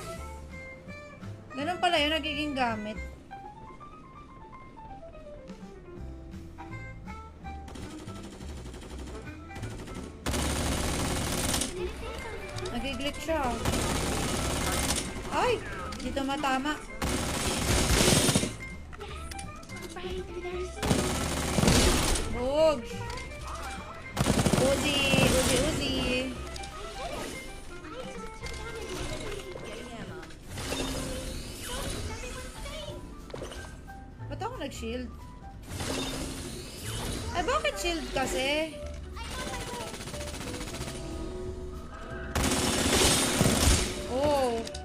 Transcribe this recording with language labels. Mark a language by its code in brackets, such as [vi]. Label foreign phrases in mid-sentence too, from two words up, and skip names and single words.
[tl] Ganun pala yun nagiging gamit. Nagiglit siya. Ay! Dito matama. Bog! Uzi! Uzi! Uzi! Ba't ako nag-shield? Eh, bakit shield kasi? Oh!